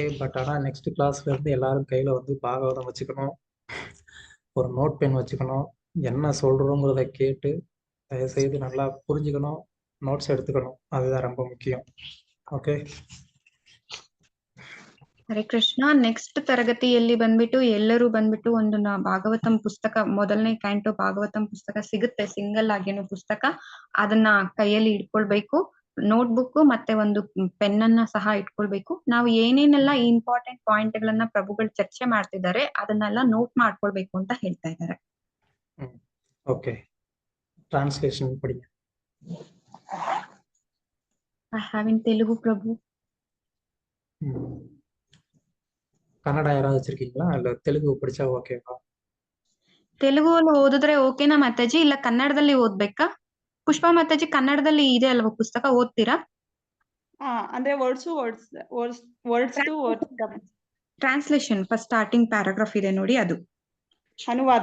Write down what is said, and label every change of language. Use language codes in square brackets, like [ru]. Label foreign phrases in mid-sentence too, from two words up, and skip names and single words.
[ta] பட் ஆனால் நெக்ஸ்ட் கிளாஸ்ல இருந்து எல்லாரும் கையில வந்து பாகவதம் வச்சுக்கணும், ஒரு [en] note pen [ta] வச்சுக்கணும், என்ன சொல்றோங்கிறத கேட்டு தயவுசெய்து நல்லா புரிஞ்சுக்கணும், நோட்ஸ் எடுத்துக்கணும். அதுதான் ரொம்ப முக்கியம். [kn] ಓಕೆ. ಹರೇ ಕೃಷ್ಣ. ನೆಕ್ಸ್ಟ್ ತರಗತಿಯಲ್ಲಿ ಬಂದ್ಬಿಟ್ಟು ಎಲ್ಲರೂ ಬಂದ್ಬಿಟ್ಟು ಒಂದು ಭಾಗವತಂ ಪುಸ್ತಕ, ಮೊದಲನೇ ಕ್ಯಾಂಟೋ ಭಾಗವತಂ ಪುಸ್ತಕ ಸಿಗುತ್ತೆ, ಸಿಂಗಲ್ ಆಗಿನೂ ಪುಸ್ತಕ. ಅದನ್ನ ಕೈಯಲ್ಲಿ ಇಟ್ಕೊಳ್ಬೇಕು. [en] note book [kn] ಮತ್ತೆ ಒಂದು ಪೆನ್ ಅನ್ನ ಸಹ ಇಟ್ಕೊಳ್ಬೇಕು. ನಾವು ಏನೇನೆಲ್ಲ [en] important point [kn] ಗಳನ್ನ ಪ್ರಭುಗಳು ಚರ್ಚೆ ಮಾಡ್ತಿದ್ದಾರೆ ಅದನ್ನೆಲ್ಲ ನೋಟ್ ಮಾಡ್ಕೊಳ್ಬೇಕು ಅಂತ ಹೇಳ್ತಾ ಇದ್ದಾರೆ. ಓಕೆ. ಟ್ರಾನ್ಸ್ಲೇಷನ್ ಪಡಿ. [en] I have in Telugu prabhu. [ta] ಕನ್ನಡ ಯಾರಾவது வச்சிருக்கீங்களா? இல்ல தெலுங்கு படிச்சா ஓகேவா? [kn] ತೆಲುಗಲ್ಲಿ ಓದಿದ್ರೆ ಓಕೆನಾ ಮಾತಾಜಿ? ಇಲ್ಲ ಕನ್ನಡದಲ್ಲಿ ಓದ್ಬೇಕಾ? ಪುಷ್ಪ ಮಾತಾಜಿ, ಕನ್ನಡದಲ್ಲಿ ಇದೆ ಅಲ್ವಾ ಪುಸ್ತಕ, ಓದ್ತೀರಾ? ಅಂದ್ರೆ [en] words to words translation first starting paragraph [kn] ಇದೆ ನೋಡಿ, ಅದು ಅನುವಾದ.